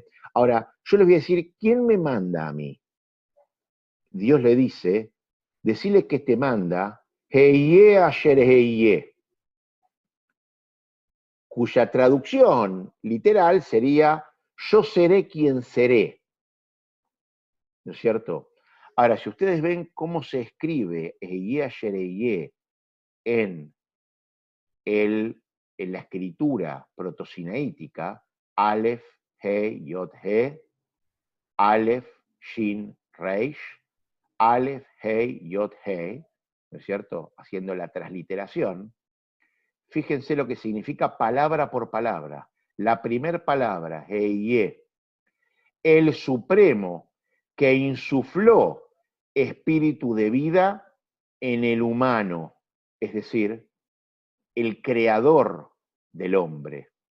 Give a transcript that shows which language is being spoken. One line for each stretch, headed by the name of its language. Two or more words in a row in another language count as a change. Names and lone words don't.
Spanish: Ahora, yo les voy a decir, ¿quién me manda a mí? Dios le dice, decile que te manda,
Hebrew: אהיה אשר אהיה,
Spanish: cuya traducción literal sería, yo seré quien seré. ¿No es cierto? Ahora, si ustedes ven cómo se escribe
Hebrew: אהיה אשר אהיה
Spanish: en la escritura protosinaítica, Aleph, He, Yod, He, Aleph, Shin, Reish, Aleph, Hei, Yod, Hei, ¿no es cierto? Haciendo la transliteración, fíjense lo que significa palabra por palabra. La primer palabra, Heye, el Supremo que insufló espíritu de vida en el humano, es decir, el creador del hombre.